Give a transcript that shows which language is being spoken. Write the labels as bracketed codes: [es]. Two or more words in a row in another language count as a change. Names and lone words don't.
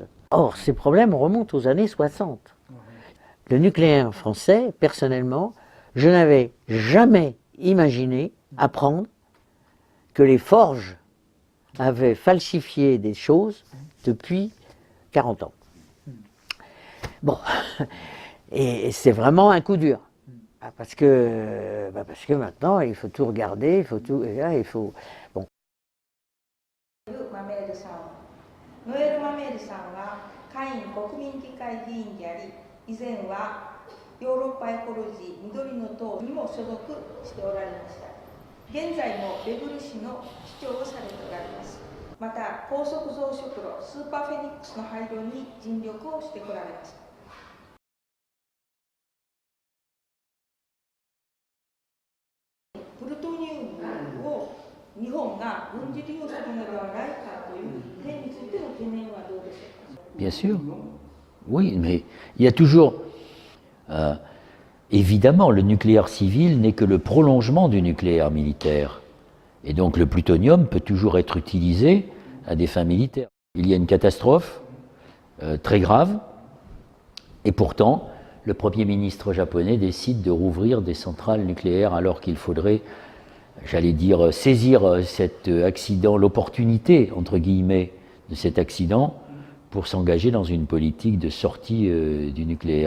[fr] Or, ces problèmes remontent aux années 60. Le nucléaire français, personnellement, je n'avais jamais imaginé apprendre que les forges avaient falsifié des choses depuis 40 ans. Bon, et c'est vraiment un coup dur. Parce que maintenant, il faut tout regarder, il faut tout... Et là, il faut... Bon. [ja] マメールさん、ノエル・マメールさんは下院国民議会議員であり、以前はヨーロッパエコロジー緑の党にも所属しておられました。現在もベグル市の市長をされておられます。また高速増殖炉スーパーフェニックスの廃炉に尽力をしてこられました。プルトニウムを日本が軍事利用するのではないかという点についての懸念はどうでしょうか。 [fr] Bien sûr. Oui, mais il y a toujours... évidemment, le nucléaire civil n'est que le prolongement du nucléaire militaire. Et donc le plutonium peut toujours être utilisé à des fins militaires. Il y a une catastrophe très grave, et pourtant, le Premier ministre japonais décide de rouvrir des centrales nucléaires alors qu'il faudrait, j'allais dire, saisir cet accident, l'opportunité, entre guillemets, de cet accident pour s'engager dans une politique de sortie du nucléaire.